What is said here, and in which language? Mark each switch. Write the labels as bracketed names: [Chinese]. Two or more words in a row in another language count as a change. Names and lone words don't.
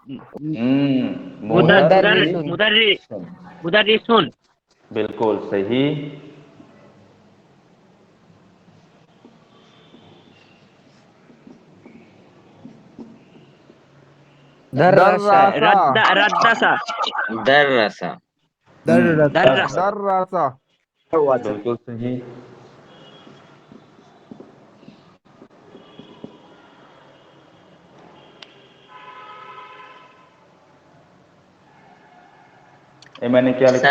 [Arabic] मुदर्रिसुन मुदर्रिसुन [Hindi] बिल्कुल सही। [Arabic] दर्रसा दर्रासा रद्दसा दर्रसा। दर्रासा [Hindi] बिल्कुल सही। ये मैंने क्या लिखा?